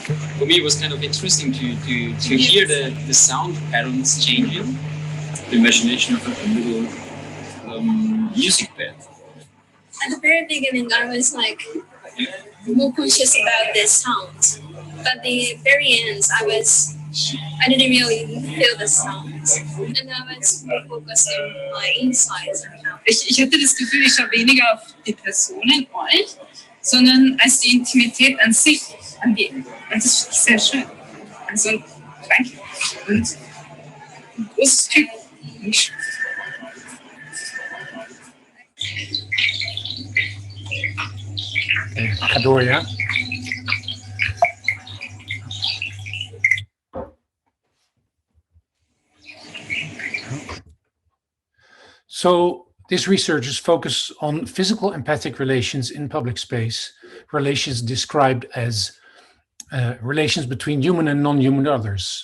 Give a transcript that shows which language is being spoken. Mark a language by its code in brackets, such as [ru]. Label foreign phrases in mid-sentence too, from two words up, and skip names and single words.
[en] for me it was kind of interesting to hear the sound patterns changing, the imagination of a little music bed. At the very beginning, I was like more conscious about the sound, but the very end, I didn't really feel the sound, and I was more focused on my insides. [de] Ich hatte das Gefühl, ich schaue weniger auf die Personen, euch, sondern als die Intimität an sich, und das finde ich sehr schön. Also, danke. Und ein großes Typ. [nl] Ga door, ja. [en] So this research is focused on physical empathic relations in public space, relations described as relations between human and non-human others.